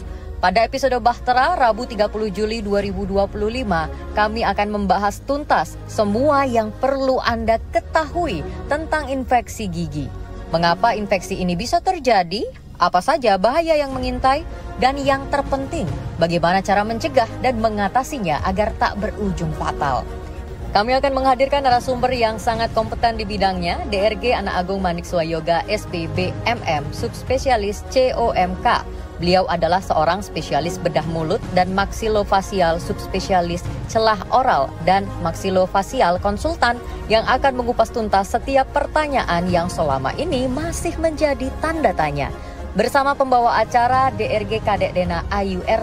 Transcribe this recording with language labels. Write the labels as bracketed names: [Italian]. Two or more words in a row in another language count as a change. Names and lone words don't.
[Indonesian] Pada episode Bahtera, Rabu 30 Juli 2025, kami akan membahas tuntas semua yang perlu Anda ketahui tentang infeksi gigi. Mengapa infeksi ini bisa terjadi? Apa saja bahaya yang mengintai? Dan yang terpenting, bagaimana cara mencegah dan mengatasinya agar tak berujung fatal? Kami akan menghadirkan narasumber yang sangat kompeten di bidangnya, DRG Anak Agung Manik Swayoga SPB MM, subspesialis COMK. Beliau adalah seorang spesialis bedah mulut dan maksilofasial, subspesialis celah oral dan maksilofasial konsultan yang akan mengupas tuntas setiap pertanyaan yang selama ini masih menjadi tanda tanya. Bersama pembawa acara DRG Kadek Dena Ayu R.